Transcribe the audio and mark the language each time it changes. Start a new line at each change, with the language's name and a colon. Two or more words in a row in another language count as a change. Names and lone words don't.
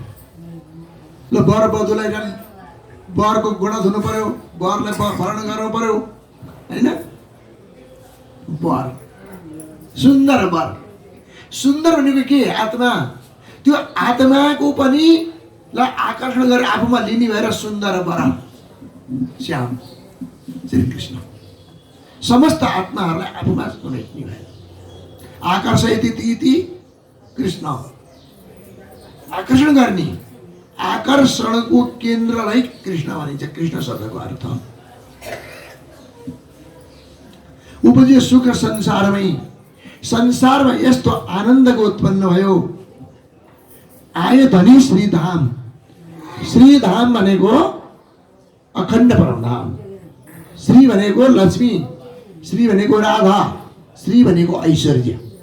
Nepali: ल वर बधुलाई वरको गोडा धुनु पर्यो, वरलाई भरण गर्नु पर्यो होइन? वर सुन्दर वर। सुन्दर भनेको के? आत्मा। त्यो आत्माको पनि ल आकर्षण गरेर आफूमा लिने भएर सुन्दर वर श्याम श्री कृष्ण समस्त आत्माहरूलाई आफूमा समेट्ने भएर।
Sanskrit: आकर्षयति इति कृष्ण,
Nepali: आकर्षण गर्ने, आकर्षणको केन्द्रलाई कृष्ण भनिन्छ। कृष्ण शब्दको अर्थ
Hindi: उपजे सुख संसारमै,
Nepali: संसारमा यस्तो आनन्दको उत्पन्न भयो। आयो धनी श्रीधाम, श्रीधाम भनेको अखण्ड परमधाम, श्री भनेको लक्ष्मी, श्री भनेको राधा, श्री भनेको ऐश्वर्य।